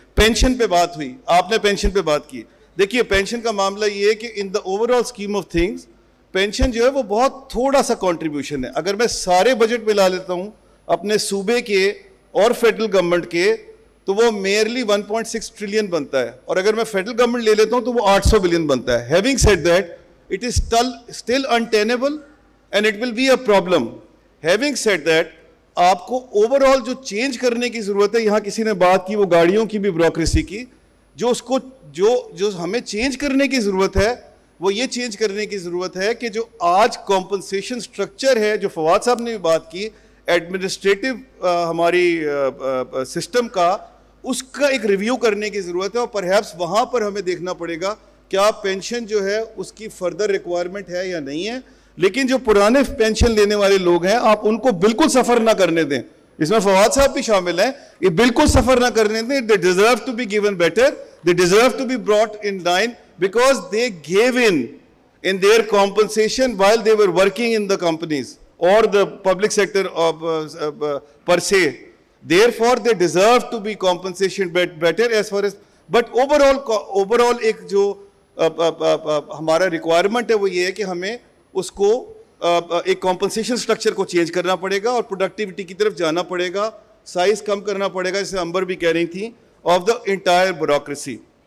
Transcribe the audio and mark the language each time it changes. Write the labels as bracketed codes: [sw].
[ur] Pension پہ بات ہوئی, آپ نے پینشن پہ بات کی. دیکھیے پینشن کا معاملہ یہ ہے کہ [en] in the overall scheme of things [ur] pension جو ہے وہ بہت تھوڑا سا کنٹریبیوشن ہے. اگر میں سارے بجٹ ملا لیتا ہوں اپنے صوبے کے اور فیڈرل گورنمنٹ کے تو وہ میئرلی 1.6 ٹریلین بنتا ہے, اور اگر میں فیڈرل گورنمنٹ لے لیتا ہوں تو وہ 800 بلین بنتا ہے. [en] Having said that it is still untenable and it will be a problem. Having said that, [ur] آپ کو اوور آل جو چینج کرنے کی ضرورت ہے, یہاں کسی نے بات کی وہ گاڑیوں کی بھی بیوروکریسی کی, جو اس کو جو ہمیں چینج کرنے کی ضرورت ہے وہ یہ چینج کرنے کی ضرورت ہے کہ جو آج کمپنسیشن سٹرکچر ہے, جو فواد صاحب نے بھی بات کی, ایڈمنسٹریٹو ہماری سسٹم کا, اس کا ایک ریویو کرنے کی ضرورت ہے. اور پرہیپس وہاں پر ہمیں دیکھنا پڑے گا کیا پینشن جو ہے اس کی فردر ریکوائرمنٹ ہے یا نہیں ہے. لیکن جو پرانے پینشن لینے والے لوگ ہیں آپ ان کو بالکل سفر نہ کرنے دیں, اس میں فواد صاحب بھی شامل ہیں, یہ بالکل سفر نہ کرنے دیں. [en] they deserve to be given better, they deserve to be brought in line because they gave in their compensation while they were working in the companies or the public sector per se. Therefore they deserve to be compensation better as far as, but overall [ur] ایک جو ہمارا requirement ہے وہ یہ ہے کہ ہمیں اس کو ایک کمپنسیشن سٹرکچر کو چینج کرنا پڑے گا اور پروڈکٹیوٹی کی طرف جانا پڑے گا, سائز کم کرنا پڑے گا, جیسے امبر بھی کہہ رہی تھیں, آف دا انٹائر بیوروکریسی.